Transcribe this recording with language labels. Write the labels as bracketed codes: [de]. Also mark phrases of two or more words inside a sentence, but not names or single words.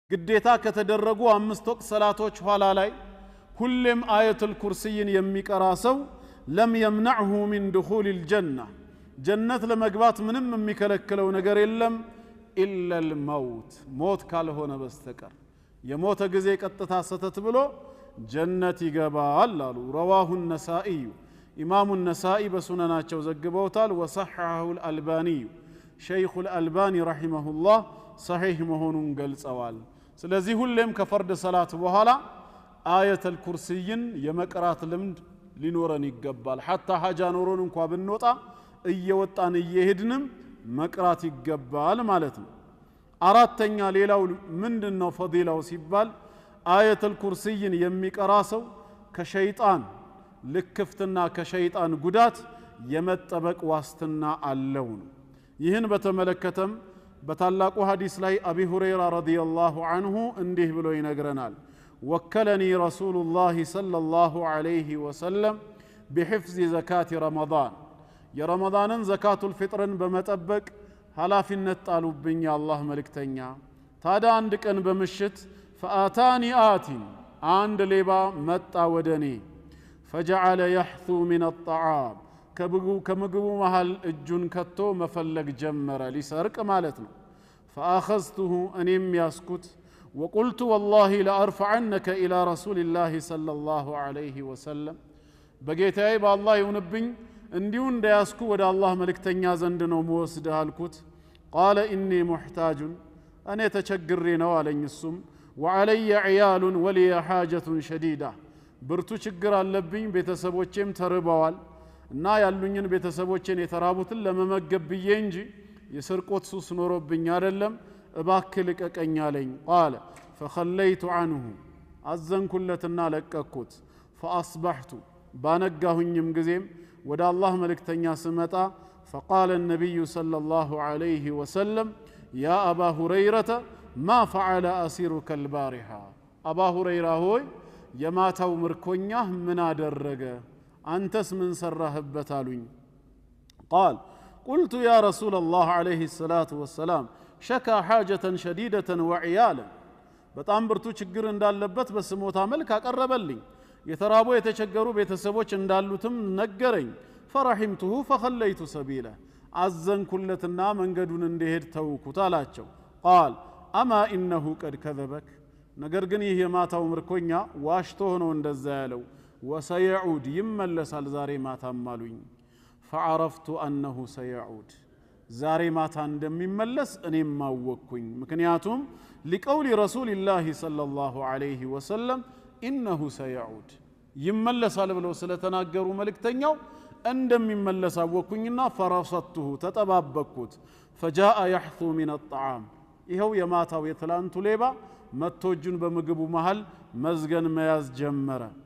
[am] ግዴታ ከተደረጉ 5 ወቅት ሰላቶች ኋላ ላይ ሁሌም አየቱል ኩርሲይን የሚቀራ ሰው [ar] لم يمنعه من دخول الجنة [am] ጀነት ለመግባት ምንም የሚከለክለው ነገር የለም [ar] إلا الموت [am] ሞት ካልሆነ በስተቀር የሞተ ጊዜ ቀጥታ ሰተት ብሎ ጀነት ይገባል አሉ [ar] رواه النسائي [am] ኢማሙ النسائي በሱነናቸው ዘግበውታል [ar] وصححه الألباني شيخ الألباني رحمه الله صحيح [am] መሆኑን ገልጸዋል ስለዚህ ሁሌም ከፈርድ ሰላት በኋላ አየቱል ኩርሲይን የመቅራት ልምድ ሊኖረን ይገባል حتى ሐጃ ኖሮን እንኳን ብንወጣ እየወጣን እየሄድንም መቅራት ይገባል ማለት ነው አራተኛ ሌላው ምንድነው ፈዲላው ሲባል አየቱል ኩርሲይን የሚቀራ ሰው ከሸይጣን ልክፍትና ከሸይጣን ጉዳት የመጠበቅ ዋስትና አለው ይህን በተመለከተም በታላቁ ሐዲስ ላይ አቢ ሁረይራ [ar] رضي الله عنه [am] እንዲህ ብሎ ይነግረናል [ar] وكلني رسول الله صلى الله عليه وسلم بحفظ زكاة رمضان [am] የረመዳንን ዘካቱል ፊጥርን በመጠበቅ ኃላፊነት ጣሉብኝ አላህ መልእክተኛ ታዲያ አንድ ቀን በመሽት [ar] فآتاني آت [am] አንድ ሌባ መጣ ወደኔ [ar] فجعل يحثو من الطعام [am] ከምግቡ መሃል እጁን ከቶ መፈለግ ጀመረ ሊሰርቅ ማለት ነው فأخذته እኔም ያስኩት [ar] وقلت والله لأرفعنك إلى رسول الله صلى الله عليه وسلم [am] በጌታዬ በአላህ ይሁንብኝ እንዲሁ እንዳያስኩ ወደ አላህ መልእክተኛ ዘንድ ነው መወስደህ አልኩት [ar] قال إني محتاج [am] እኔ ተቸግሬ ነው አለኝ እሱም [ar] وعلي عيال ولي حاجة شديدة [am] ብርቱ ችግር አለብኝ ቤተሰቦቼም ተርበዋል እና ያሉኝን ቤተሰቦቼን የተራቡትን ለመመገብ ብዬ እንጂ የስርቆት ሱስ ኖሮብኝ አይደለም እባክህ ልቀቀኝ አለኝ [ar] قال فخليت عنه [am] አዘንኩለትና ለቀኩት فأصبحت ባነጋሁኝም ጊዜም ወደ አላህ መልእክተኛ ስመጣ [ar] فقال النبي صلى الله عليه وسلم يا أبا هريرة ما فعل أسيرك البارحة أبا هريرة هوي [am] የማታው ምርኮኛህ ምን አደረገ አንተስ ምን ሰራህበት አሉኝ [ar] قال قلت يا رسول الله عليه الصلاة والسلام شكا حاجة شديدة وعيالا [am] በጣም ብርቱ ችግር እንዳለበት በስሞታ መልክ አቀረበልኝ የተራቡ የተቸገሩ ቤተሰቦች እንዳሉትም ነገረኝ [ar] فرحمته فخليت سبيله [am] አዘንኩለትና መንገዱን እንዲሄድ ተውኩት አላቸው [ar] قال أما إنه قد كذبك [am] ነገር ግን ይህ የማታው ምርኮኛ ዋሽቶ ሆኖ እንደዛ ያለው وسيعود ይመለሳል ዛሬ ማታም አሉኝ فعرفت [ar] أنه سيعود [am] ዛሬ ማታ እንደሚመለስ እኔም ማወቅኩኝ ምክንያቱም [ar] لقول رسول الله صلى الله عليه وسلم إنه سيعود [am] ይመለሳል ብለው ስለተናገሩ መልእክተኛው እንደሚመለስ አወቅኩኝና فرصته ተጠባበቅኩት [ar] فجاء يحثو من الطعام [am] ይሄው የማታው የትላንቱ ሌባ መቶጁን በምግቡ መሃል መዝገን መያዝ ጀመረ